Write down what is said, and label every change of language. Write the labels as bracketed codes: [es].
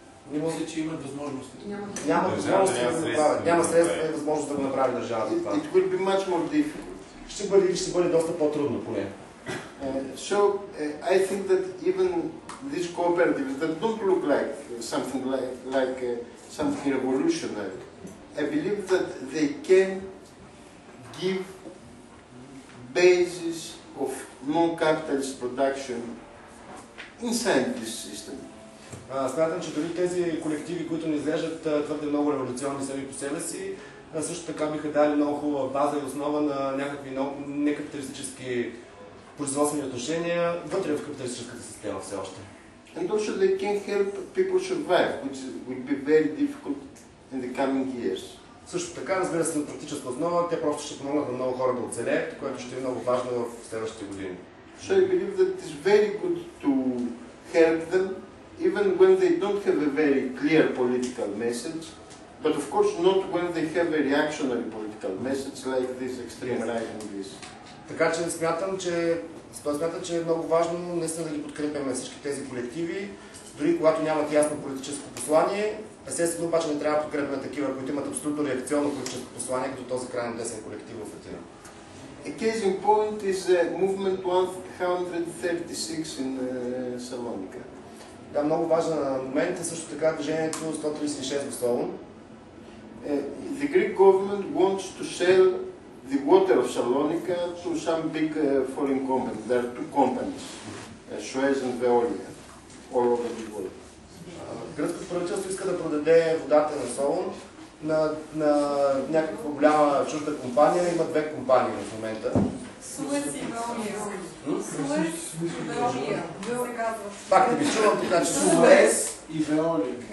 [bg] Мисля, че имат възможности. няма възможност да го направят. Няма средства и възможност да го направи държавата. [en] It will be much more difficult. [bg] Ще бъде доста по-трудно поне. [en] So I think that even these cooperatives that don't look like something something revolutionary, I believe that they can give basis of non-capitalist production inside this system. [bg] Смятам, че дори тези колективи, които не изглеждат твърде много революционни сами по себе си, също така биха дали много хубава база и основа на някакви некапиталистически производствени отношения вътре в капиталистическата система все още. [en] And also they can help people survive, which will be very difficult in the coming years. [bg] Също така, разбира се, на практическа основа, те просто ще помогнат на много хора да оцелеят, което ще е много важно в следващите години. [en] So I believe that it is very good to help them, even when they don't have a very clear political message, but of course not when they have a reactionary political message like this extreme right and this. [bg] Така че смятам, че Смятам, че е много важно наистина да ги подкрепяме всички тези колективи, дори когато нямат ясно политическо послание. Естествено, обаче не трябва да подкрепяме такива, които имат абсолютно реакционно политическо послание, като този крайно десен колектив в Атина. [en] A case in point is movement 136 in Salonika. [bg] Да, много важен момент е също така движението 136 в Солун. [en] The Greek government wants to sell the water of Salonika to some big foreign companies. There are two companies, Suez and Veolia, all over the world. [bg] Гръцкото правителство иска да продаде водата на Солун на някаква голяма чужда компания. Има две компании в момента. Суез и Веолия. Суез и Веолия. Пак не ви чувам, така че Суез и Веолия.